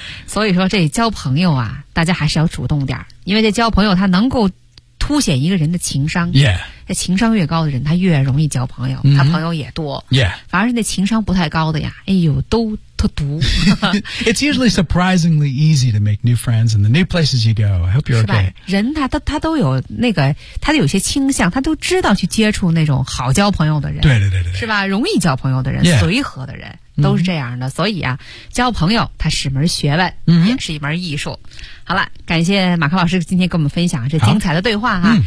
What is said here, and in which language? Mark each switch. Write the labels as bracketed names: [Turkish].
[Chinese] 所以说这交朋友啊，大家还是要主动点，因为这交朋友他能够凸显一个人的情商。 [English] Yeah. [Chinese] 那情商越高的人，他越容易交朋友，他朋友也多。 [English] Yeah. [Chinese] 反而是那情商不太高的呀，哎呦，都特毒。 [English] It's usually surprisingly easy to make new friends in the new places you go. I hope you're okay. [Chinese] 人他都有那个，他有些倾向，他都知道去接触那种好交朋友的人。对对对对。是吧？容易交朋友的人， [English] yeah. [Chinese] 随和的人都是这样的。Mm-hmm. 所以啊，交朋友它是门学问， mm-hmm. 也是一门艺术。好了，感谢马克老师今天跟我们分享这精彩的对话哈。